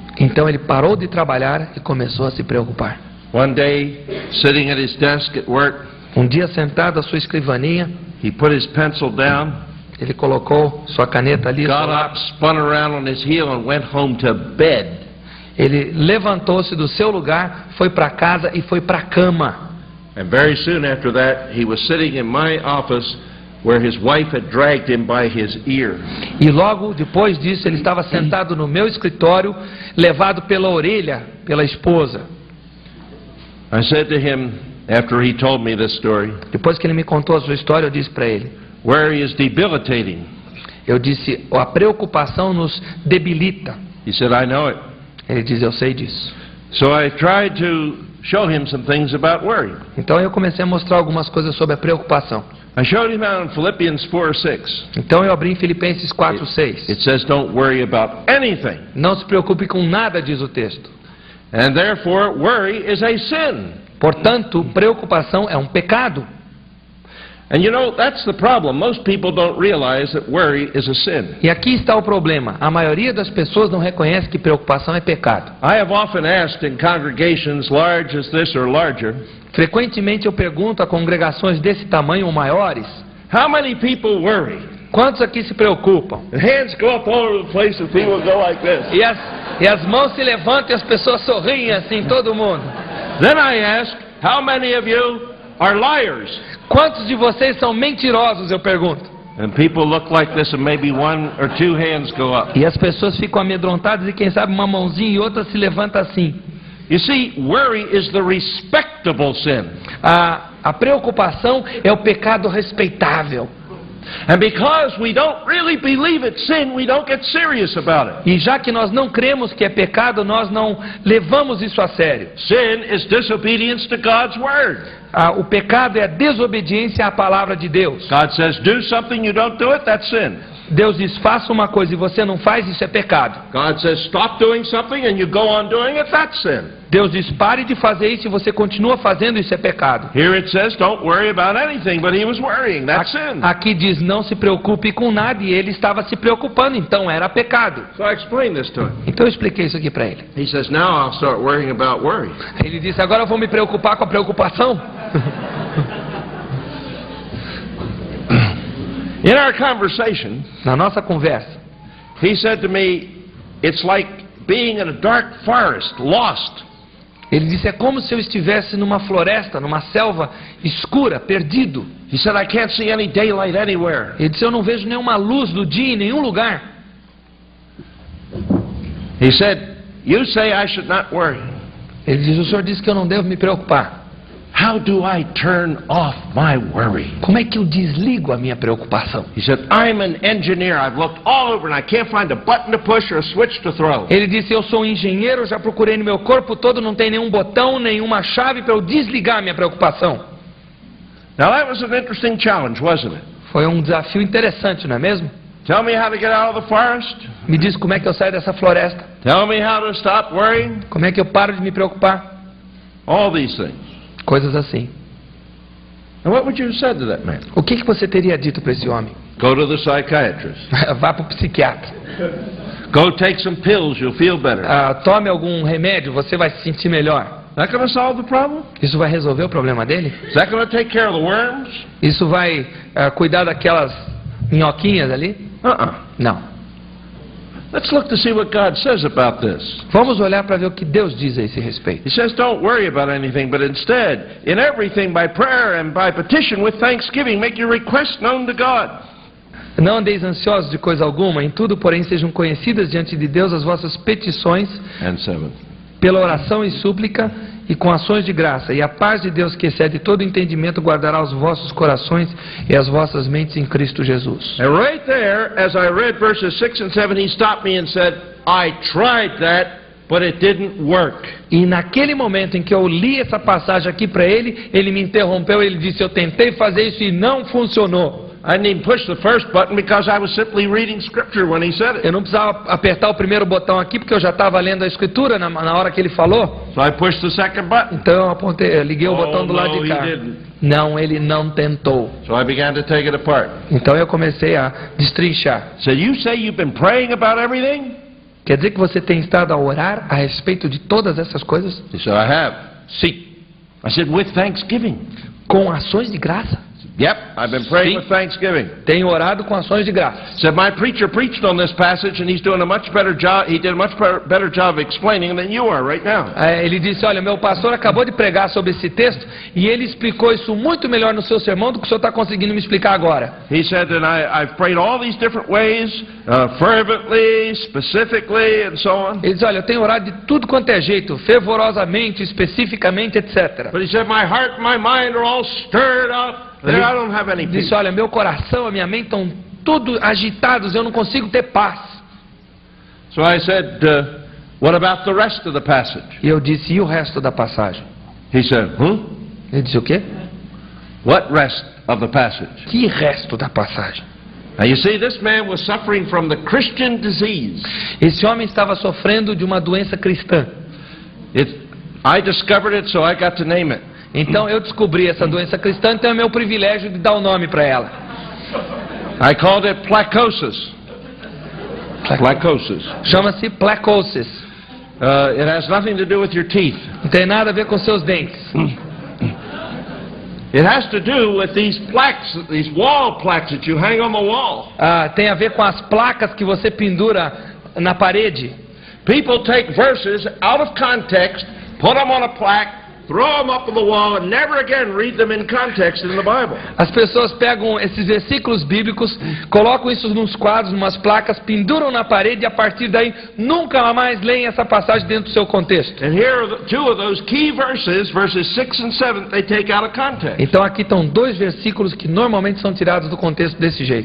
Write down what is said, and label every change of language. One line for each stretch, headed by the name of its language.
Portuguese: Então ele parou de trabalhar e começou a se preocupar.
English: One day, sitting at his desk at work,
Portuguese: Um dia sentado à sua escrivaninha,
English: he put his pencil down,
Portuguese: ele colocou sua caneta ali, seu
English: got up,
Portuguese: lápis.
English: spun around on his heel and went home to bed.
Portuguese: Ele levantou-se do seu lugar, foi para casa e foi para a cama.
English: And very soon after that, he was sitting in my office where his wife had dragged him by his ear.
Portuguese: E logo depois disso, ele estava sentado no meu escritório, levado pela orelha pela esposa.
English: I said to him, after he told me this story,
Portuguese: Depois que ele me contou a sua história, eu disse para ele.
English: worry is debilitating.
Portuguese: Eu disse, a preocupação nos debilita.
English: He said, I know it.
Portuguese: Ele diz, eu sei disso.
English: So I tried to show him some things about worry.
Portuguese: Então eu comecei a mostrar algumas coisas sobre a preocupação.
English: I showed him out in Philippians 4:6.
Portuguese: Então eu abri em Filipenses 4:6.
English: It says, don't worry about anything.
Portuguese: Não se preocupe com nada, diz o texto.
English: And therefore, worry is a sin.
Portuguese: Portanto, preocupação é um pecado.
English: And you know, that's the problem. Most people don't realize that worry is a sin.
Portuguese: E aqui está o problema. A maioria das pessoas não reconhece que preocupação é pecado.
English: I have often asked in congregations large as this or larger,
Portuguese: Frequentemente eu pergunto a congregações desse tamanho ou maiores,
English: how many people worry?
Portuguese: quantos aqui se preocupam?
English: The hands go up all over the place and people go like this.
Portuguese: E as mãos se levantam e as pessoas sorriem assim, todo mundo.
English: Then I ask, how many of you are liars?
Portuguese: Quantos de vocês são mentirosos, eu pergunto.
English: And people look like this and maybe 1 or 2 hands go up.
Portuguese: E as pessoas ficam amedrontadas e quem sabe uma mãozinha e outra se levanta assim.
English: You see, worry is the respectable sin.
Portuguese: A preocupação é o pecado respeitável.
English: And because we don't really believe it's sin, we don't get serious about it.
Portuguese: E já que nós não cremos que é pecado, nós não levamos isso a sério.
English: Sin is disobedience to God's word.
Portuguese: O pecado é a desobediência à palavra de Deus.
English: God says, do something, you don't do it, that's sin.
Portuguese: Deus diz, faça uma coisa e você não faz, isso é pecado.
English: God says, stop doing something and you go on doing it, that's sin.
Portuguese: Deus diz, pare de fazer isso e você continua fazendo, isso é pecado.
English: Here it says, don't worry about anything, but he was worrying, that's sin.
Portuguese: Aqui diz, não se preocupe com nada, e ele estava se preocupando, então era pecado.
English: So I explained this to him.
Portuguese: Então eu expliquei isso aqui para ele.
English: He says, now I'll start worrying about worry.
Portuguese: Ele disse, agora eu vou me preocupar com a preocupação.
English: In our conversation,
Portuguese: na nossa conversa,
English: he said to me, it's like being in a dark forest, lost.
Portuguese: Ele disse, é como se eu estivesse numa floresta, numa selva escura, perdido.
English: He said, I can't see any daylight anywhere.
Portuguese: Ele disse, eu não vejo nenhuma luz do dia em nenhum lugar.
English: He said, you say I should not worry.
Portuguese: Ele disse, o senhor disse que eu não devo me preocupar.
English: How do I turn off my worry?
Portuguese: Como é que eu desligo a minha preocupação?
English: He said, I'm an engineer. I've looked all over and I can't find a button to push or a switch to throw.
Portuguese: Ele disse, eu sou um engenheiro, já procurei no meu corpo todo, não tem nenhum botão, nenhuma chave para eu desligar a minha preocupação.
English: Now that was an interesting challenge, wasn't it?
Portuguese: Foi um desafio interessante, não é mesmo?
English: Tell me how to get out of the forest.
Portuguese: Me diz como é que eu saio dessa floresta.
English: Tell me how to stop worrying.
Portuguese: Como é que eu paro de me preocupar?
English: All these things.
Portuguese: Coisas assim.
English: And what would you have said to that man?
Portuguese: O que você teria dito para esse homem?
English: Go to the psychiatrist.
Portuguese: Vá para o psiquiatra.
English: Go take some pills, you'll feel better.
Portuguese: Tome algum remédio, você vai se sentir melhor.
English: That going to solve the problem?
Portuguese: Isso vai resolver o problema dele?
English: Is that going to take care of the worms?
Portuguese: Isso vai cuidar daquelas minhoquinhas ali? Não.
English: Let's look to see what God says about this.
Portuguese: Vamos olhar para ver o que Deus diz a esse respeito.
English: He says, don't worry about anything, but instead, in everything, by prayer and by petition with thanksgiving, make your requests known to God.
Portuguese: Não andeis ansiosos de coisa alguma, em tudo, porém, sejam conhecidas diante de Deus as vossas petições, pela oração e súplica, e com ações de graça, e a paz de Deus, que excede todo entendimento, guardará os vossos corações e as vossas mentes em Cristo Jesus.
English: And right there, as I read verses 6 and 7, he stopped me and said, I tried that, but it didn't work.
Portuguese: E naquele momento em que eu li essa passagem aqui para ele, ele me interrompeu, ele disse, eu tentei fazer isso e não funcionou.
English: I didn't even push the first button because I was simply reading scripture when he said it.
Portuguese: Eu não precisava apertar o primeiro botão aqui porque eu já estava lendo a escritura na hora que ele falou.
English: So I pushed the second button.
Portuguese: Então eu liguei o botão do lado de cá. Não, ele não tentou.
English: So I began to take it apart.
Portuguese: Então eu comecei a destrinchar.
English: So you say you've been praying about everything?
Portuguese: Quer dizer que você tem estado a orar a respeito de todas essas coisas?
English: He said, I have. See, I said, with thanksgiving.
Portuguese: Com ações de graça?
English: Yep, I've been praying with thanksgiving.
Portuguese: Tenho orado com ações de graça.
English: Said my preacher preached on this passage and he's doing a much better job. He did a much better job of explaining than you are right now.
Portuguese: Ele disse, olha, meu pastor acabou de pregar sobre esse texto e ele explicou isso muito melhor no seu sermão do que o senhor está conseguindo me explicar agora.
English: He said that I've prayed all these different ways, fervently, specifically, and so on.
Portuguese: Ele disse, olha, eu tenho orado de tudo quanto é jeito, fervorosamente, especificamente, etc.
English: But he said my heart and my mind are all stirred up. I don't have any peace.
Portuguese: Disse, olha, meu coração, a minha mente estão tudo agitados, eu não consigo ter paz.
English: So I said, what about the rest of the passage?
Portuguese: E eu disse, e o resto da passagem?
English: He said,
Portuguese: Ele disse, o quê?
English: What rest of the passage?
Portuguese: Que resto da passagem?
English: Now you see, this man was suffering from the Christian disease.
Portuguese: Esse homem estava sofrendo de uma doença cristã.
English: I discovered it, so I got to name it.
Portuguese: Então eu descobri essa doença cristã, então é meu privilégio de dar o nome para ela.
English: I called it placosis. Placosis.
Portuguese: Chama-se placosis.
English: It has nothing to do with your teeth.
Portuguese: Não tem nada a ver com seus dentes.
English: It has to do with these plaques, these wall plaques that you hang on the wall.
Portuguese: Tem a ver com as placas que você pendura na parede.
English: People take verses out of context, put them on a plaque, throw them up on the wall and never again read them in context in the Bible.
Portuguese: As pessoas pegam esses versículos bíblicos, colocam isso nos quadros, numas placas, penduram na parede e a partir daí nunca mais leem essa passagem dentro do seu contexto.
English: And here are two of those key verses, verses 6 and 7, they take out of context.
Portuguese: Então aqui estão dois versículos que normalmente são tirados do contexto desse jeito.